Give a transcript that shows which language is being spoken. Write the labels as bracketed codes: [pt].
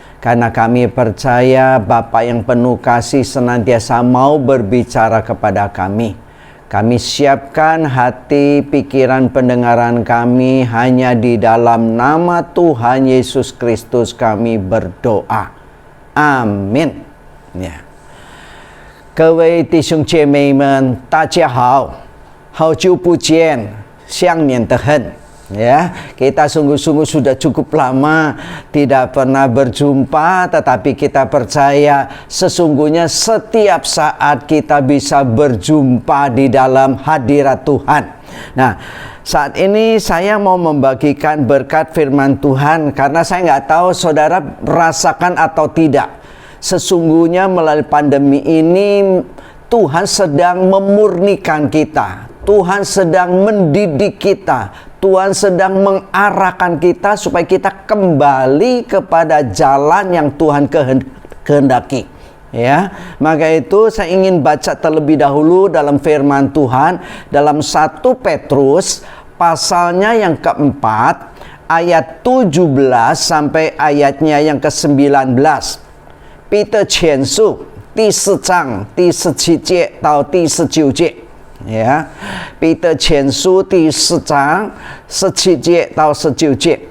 [id] Karena kami percaya Bapa yang penuh kasih senantiasa mau berbicara kepada kami. Kami siapkan hati, pikiran, pendengaran kami hanya di dalam nama Tuhan Yesus Kristus kami berdoa. Amin. Ya. [zh] 各位弟兄姐妹们，大家好，好久不见，想念得很。 [id] Ya, kita sungguh-sungguh sudah cukup lama tidak pernah berjumpa, tetapi kita percaya sesungguhnya setiap saat kita bisa berjumpa di dalam hadirat Tuhan. Nah, saat ini saya mau membagikan berkat firman Tuhan karena saya nggak tahu saudara rasakan atau tidak. Sesungguhnya melalui pandemi ini Tuhan sedang memurnikan kita. Tuhan sedang mendidik kita. Tuhan sedang mengarahkan kita supaya kita kembali kepada jalan yang Tuhan kehendaki. Ya, maka itu saya ingin baca terlebih dahulu dalam firman Tuhan dalam 1 Petrus pasalnya yang keempat ayat 17 sampai ayatnya yang ke-19. [zh] Peter 前书第4章第17节到第19节。 Ya, Peter 前书第4章17节到19节。